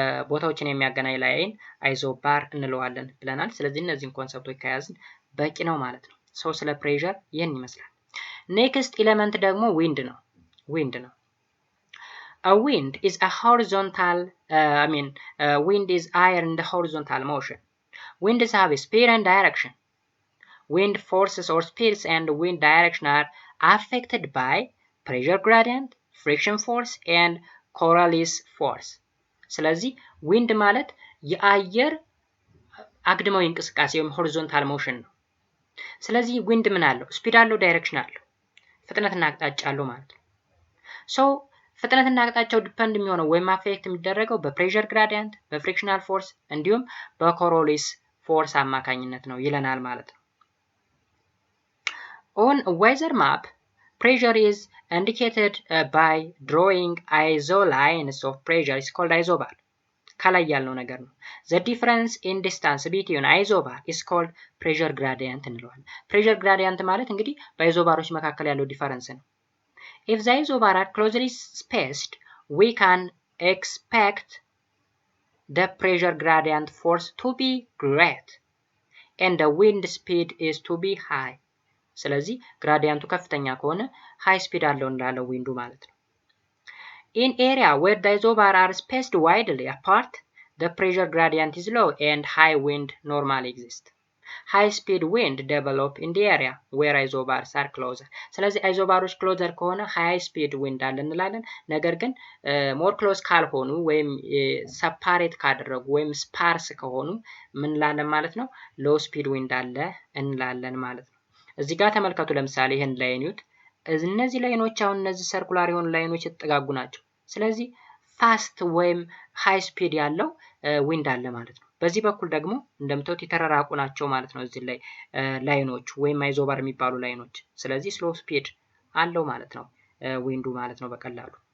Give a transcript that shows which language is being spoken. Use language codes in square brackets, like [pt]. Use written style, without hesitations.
[am] ቦታዎችን የሚያገናኝ ላይን አይዞባር እንለዋለን ብለናል። ስለዚህ እነዚህን ኮንሰፕቶች ከያዝን በቂ ነው ማለት ነው። ሰው ስለ ፕሬሸር ይህን ይመስላል። ኔክስት ኤሌመንት ደግሞ ዊንድ ነው። [en] A wind is a horizontal, wind is air in the horizontal motion. Winds have a speed and direction. Wind forces or speeds and wind direction are affected by pressure gradient, friction force, and Coriolis force. [am] ስለዚህ wind ማለት የአየር አግድማዊ እንቅስቃሴ ወይም horizontal motion ነው። ስለዚህ wind ምን አለው? ስፒድ አለው፣ ዳይሬክሽን አለው፣ ፍጥነትና አቅጣጫ አለው ማለት ነው። ሶ ፍጥነትና አቅጣጫው ዲፔንድ የሚሆነው ወይም አፌክት የሚደረገው በፕሬሸር ግራዲየንት፣ በፍሪክሽናል ፎርስ እንዲሁም በኮሮሊስ ፎርስ አማካኝነት ነው ይለናል ማለት ነው። [en] On a weather map, pressure is indicated by drawing isolines of pressure is called isobar. [am] ከላይ ያለው ነገር ነው። [en] The difference in distance between isobar is called pressure gradient እንለዋለን። pressure gradient [am] ማለት እንግዲህ በአይዞባሮች መካከል ያለው ዲፈረንስ ነው። [en] If the isobars are closely spaced, we can expect the pressure gradient force to be great and the wind speed is to be high. [am] ስለዚህ ግራዲየንቱ ከፍተኛ ከሆነ ሃይ ስፒድ አለው እንዳለው ዊንዱ ማለት ነው። [en] In area where the isobars are spaced widely apart, the pressure gradient is low and high wind normally exists. High speed wind develop in the area where isobars are closer. [am] ስለዚህ አይዞባሮች ክሎዘር ከሆነ high speed wind አለ እንላለን። ነገር ግን more close ካልሆኑ ወይም separate ካደረጉ ወይም sparse ከሆኑ ምን እንላለን ማለት ነው? low speed wind አለ እንላለን ማለት ነው። እዚህ ጋር ተመልከቱ። ለምሳሌ ይሄን ላይን ይዩት። እነዚህ ላይኖች አሁን እነዚህ ሰርኩላር የሆኑ ላይኖች የተጠጋጉ ናቸው። ስለዚህ ፋስት ወይም ሃይ ስፒድ ያለው ዊንድ አለ ማለት ነው። በዚህ በኩል ደግሞ እንደምታዩት የተራራቁ ናቸው ማለት ነው። እዚህ ላይ ላይኖች ወይም አይዞባር የሚባሉ ላይኖች። ስለዚህ ስሎ ስፒድ አለው ማለት ነው ዊንዱ ማለት ነው በቀላሉ።